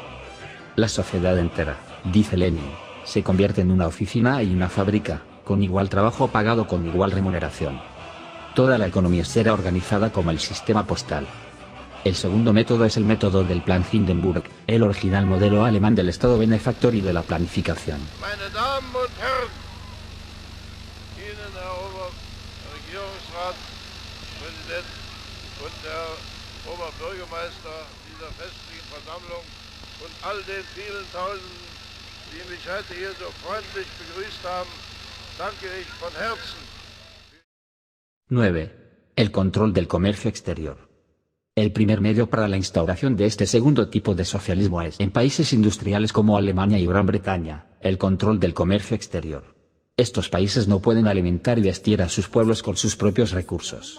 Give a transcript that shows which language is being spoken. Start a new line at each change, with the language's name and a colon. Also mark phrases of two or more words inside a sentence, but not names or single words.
Spanish: La sociedad entera, dice Lenin, se convierte en una oficina y una fábrica, con igual trabajo pagado con igual remuneración. Toda la economía será organizada como el sistema postal. El segundo método es el método del Plan Hindenburg, el original modelo alemán del Estado benefactor y de la planificación.
German: Meine Damen und Herren, Ihnen, Herr Regierungsratspräsident und Herr Oberbürgermeister dieser festlichen Versammlung und all den vielen Tausenden, die mich heute hier so freundlich begrüßt haben, danke ich von Herzen.
Spanish: 9. El control del comercio exterior. El primer medio para la instauración de este segundo tipo de socialismo es, en países industriales como Alemania y Gran Bretaña, el control del comercio exterior. Estos países no pueden alimentar y vestir a sus pueblos con sus propios recursos.